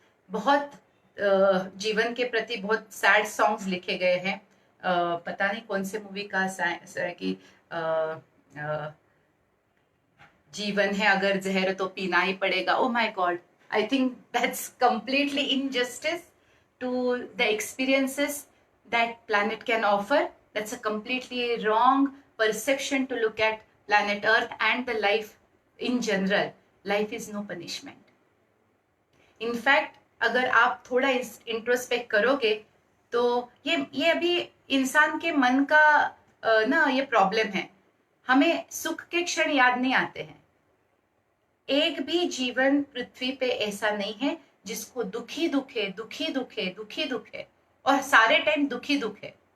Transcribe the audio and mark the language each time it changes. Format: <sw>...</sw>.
<hi>बहुत जीवन के प्रति बहुत सैड सॉन्ग्स लिखे गए हैं, पता नहीं कौन से मूवी का कि जीवन है अगर जहर तो पीना ही पड़ेगा।</hi> <en>Oh my god, I think that's completely injustice to the experiences that planet can offer. That's a completely wrong perception to look at planet Earth and the life in general. Life is no punishment. In fact,</en> <hi>अगर आप थोड़ा introspect करोगे तो ये अभी इंसान के मन का ना ये प्रॉब्लम है, हमें सुख के क्षण याद नहीं आते हैं। एक भी जीवन पृथ्वी पे ऐसा नहीं है जिसको दुखी दुखे दुखी दुखे दुखी दुखे और सारे टाइम दुखी दुख है।</hi>